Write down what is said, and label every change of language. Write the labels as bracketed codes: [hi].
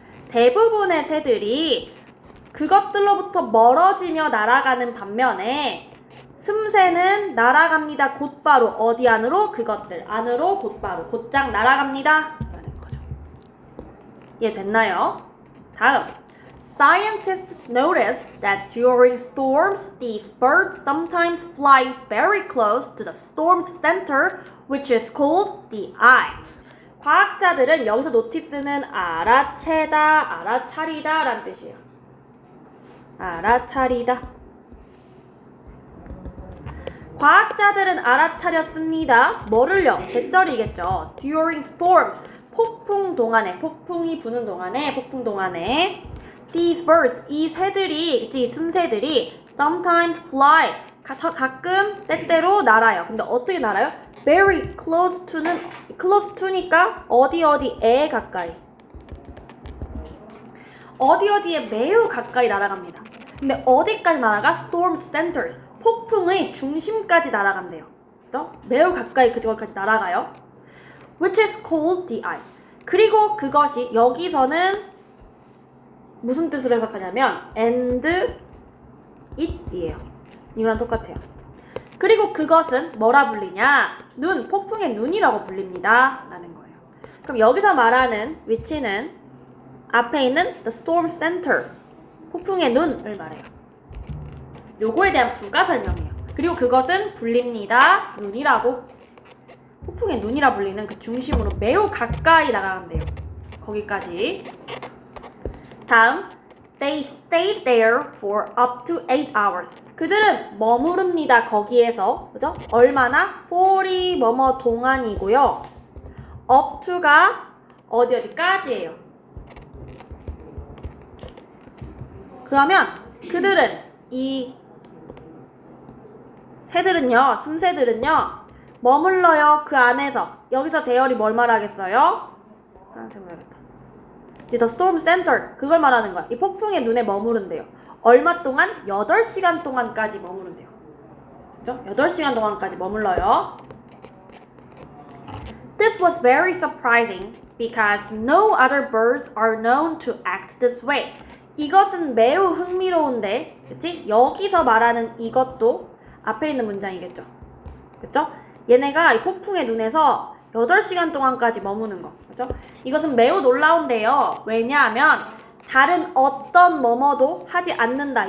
[ko] 대부분의 새들이 그것들로부터 멀어지며 날아가는 반면에 슴새는 날아갑니다. 곧바로. 어디 안으로? 그것들 안으로 곧바로. 곧장 날아갑니다. 라는 거죠. 이해됐나요? 다음. [en] Scientists notice that during storms, these birds sometimes fly very close to the storm's center, which is called the eye. [ko] 과학자들은 여기서 노티스는 알아채다, 알아차리다 라는 뜻이에요. 알아차리다. 과학자들은 알아차렸습니다. 뭐를요? 대절이겠죠. [en] During storms, [ko] 폭풍 동안에, 폭풍이 부는 동안에, 폭풍 동안에 [en] These birds, [ko] 이 새들이, 이 숨새들이 [en] sometimes fly, [ko] 가끔, 때때로 날아요. 근데 어떻게 날아요? [en] Very close to는, close to니까 [ko] 어디에 가까이. 어디에 매우 가까이 날아갑니다. 근데 어디까지 날아가? [en] Storm centers, [ko] 폭풍의 중심까지 날아간대요. 그죠? 매우 가까이 그쪽까지 날아가요. [en] Which is called the eye. [ko] 그리고 그것이 여기서는 무슨 뜻으로 해석하냐면 and it이에요. 이거랑 똑같아요. 그리고 그것은 뭐라 불리냐? 눈, 폭풍의 눈이라고 불립니다. 라는 거예요. 그럼 여기서 말하는 위치는 앞에 있는 [en] the storm center, [ko] 폭풍의 눈을 말해요. 요거에 대한 부가 설명이에요. 그리고 그것은 불립니다. 눈이라고. 폭풍의 눈이라 불리는 그 중심으로 매우 가까이 날아간대요. 거기까지. [en] 다음, they stayed there for up to 8 hours. [ko] 그들은 머무릅니다. 거기에서. 그죠? 얼마나? 40 뭐뭐 동안이고요. up to가 어디까지예요. 그러면 그들은 이 새들은요, 숨새들은요, 머물러요. 그 안에서. 여기서 대열이 뭘 말하겠어요? 파란색으로 해야겠다. [en] The storm center, [ko] 그걸 말하는 거야. 이 폭풍의 눈에 머무른대요. 얼마 동안? 8시간 동안까지 머무른대요. 그죠? 8시간 동안까지 머물러요. [en] This was very surprising because no other birds are known to act this way. [ko] 이것은 매우 흥미로운데, 그치? 여기서 말하는 이것도 앞에 있는 문장이겠죠. 그쵸? 얘네가 이 폭풍의 눈에서 8시간 동안까지 머무는 거. 그죠? 이것은 매우 놀라운데요. 왜냐하면 다른 어떤 뭐뭐도 하지 않는다.